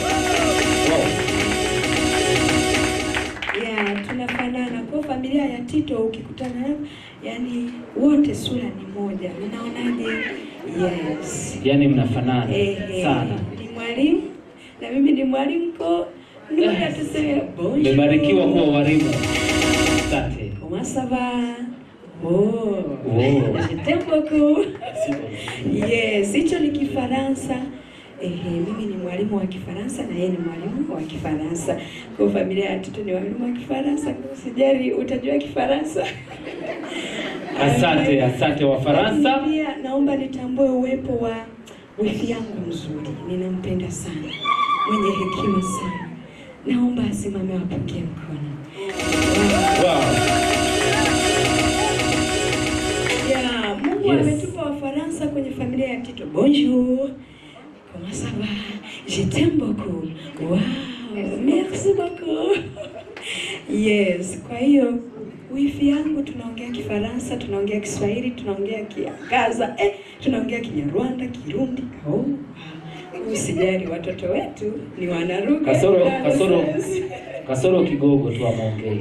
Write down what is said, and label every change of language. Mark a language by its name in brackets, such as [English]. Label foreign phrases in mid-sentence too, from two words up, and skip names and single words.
[Swahili] Tunafanana kwa familia ya Tito, ukikutana nao yani wote sura ni moja. Unaonaje? Yes. Yani mnafanana sana. Ni mwalimu na mimi ni mwalimu kwa ndio tuseme bonjour. Mmebarikiwa kuwa walimu. Asante. [French] Comment ça va? Je t'aime beaucoup. [Swahili] Yes, hicho ni Kifaransa. Mimi ni mwalimu wa Kifaransa na yeye ni mwalimu wa Kifaransa. Kwa familia ya Tito ni walimu wa Kifaransa. Usijali, utajua Kifaransa. Asante wa Faransa. Pia naomba nitambue uwepo wa wifi yangu mzuri, ninampenda sana, mwenye hekima sana. Naomba asimame wapungie mkono. Ya, Mungu ametupa Wafaransa kwenye familia ya Tito. [French] Bonjour. Comment ça va? Je t'aime beaucoup. Wow. Merci beaucoup. [Swahili] Yes, kwa hiyo wifi yangu tunaongea Kifaransa, tunaongea Kiswahili, tunaongea Kiagaza, tunaongea Kinyarwanda, Kirundi. Usijali, watoto wetu ni wanaruka. Kasoro Kigogo tu amuongee.